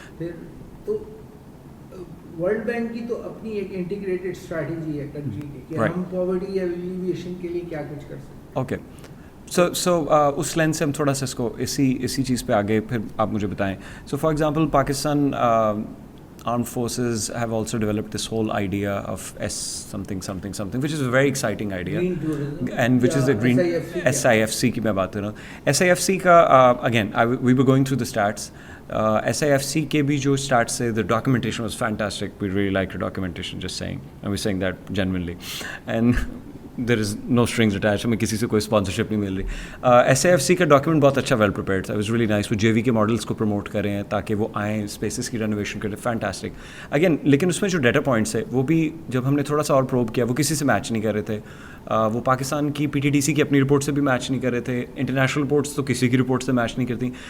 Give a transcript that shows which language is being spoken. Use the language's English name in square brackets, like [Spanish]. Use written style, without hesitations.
[Urdu] پھر تو world bank کی تو اپنی ایک انٹیگریٹڈ اسٹریٹجی ہے کنٹری کی کہ ہم پاورٹی یا ایلیویشن کے لیے کیا کچھ کر سکتے. [English] Okay. [Urdu] سو اس لینس سے ہم تھوڑا سا اس کو اسی چیز پہ آگے پھر آپ مجھے بتائیں. [English] so for example Pakistan armed forces have also developed this whole idea of something which is a very exciting idea, and which is the green SIFC [Urdu] کی میں بات کر رہا ہوں. SIFC کا [English] again we were going through the stats. SIFC [Urdu] کے بھی جو [English] stats ہے, the documentation was fantastic. We really liked the documentation, just saying, and we're saying that genuinely, and there is no strings attached. [Urdu] ہمیں کسی سے کوئی sponsorship نہیں مل رہی. SIFC کا ڈاکیومنٹ بہت اچھا ویل پریپیئرڈ تھا. [English] It was really nice. [Urdu] وہ JV کے ماڈلس کو پروموٹ کریں ہیں تاکہ وہ آئیں, اسپیسز کی رینوویشن کریں. فینٹاسٹک. اگین لیکن اس میں جو ڈیٹا پوائنٹس ہے وہ بھی جب ہم نے تھوڑا سا اور پروب کیا وہ کسی سے میچ نہیں کر رہے تھے. وہ پاکستان کی PTDC کی اپنی رپورٹ سے بھی میچ نہیں کر رہے تھے. انٹرنیشنل رپورٹس تو کسی کی رپورٹ سے میچ نہیں کرتی.